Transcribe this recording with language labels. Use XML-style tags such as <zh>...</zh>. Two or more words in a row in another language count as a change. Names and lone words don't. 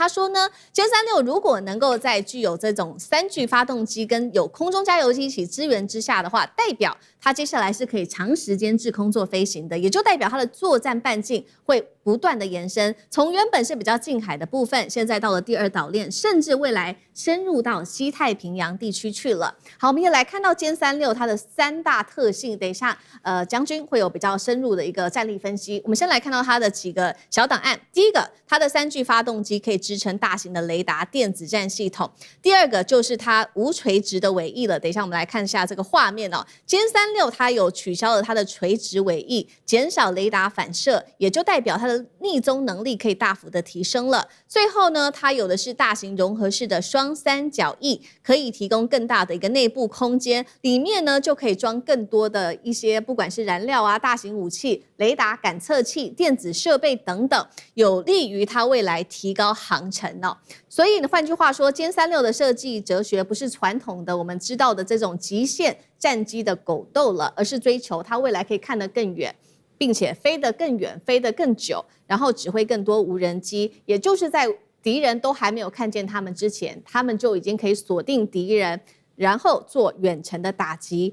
<zh>他說呢，殲36如果能夠在具有這種3具發動機跟有空中加油機一起支援之下的話，代表它接下來是可以長時間滯空做飛行的，也就代表它的作戰半徑會不斷的延伸，從原本是比較近海的部分，現在到了第二島鏈，甚至未來深入到西太平洋地區去了。好，我們也來看到殲36它的3大特性，等一下將軍會有比較深入的一個戰力分析。我們先來看到它的幾個小檔案。第一個，它的3具發動機可以支撐大型的雷達電子戰系統。第二個就是它無垂直的尾翼了。等一下我們來看一下這個畫面哦。殲36它有取消了它的垂直尾翼，減少雷達反射，也就代表它的匿蹤能力可以大幅的提升了。最後呢，它有的是大型融合式的雙三角翼，可以提供更大的一個內部空間，裡面呢就可以裝更多的一些不管是燃料啊、大型武器、雷達感測器、電子設備等等，有利於它未來提高航程哦。所以呢，換句話說，殲36的設計哲學不是傳統的我們知道的這種極限戰機的狗鬥了，而是追求它未來可以看得更遠，並且飛得更遠、飛得更久，然後指揮更多無人機，也就是在敵人都還沒有看見他們之前，他們就已經可以鎖定敵人，然後做遠程的打擊。</zh>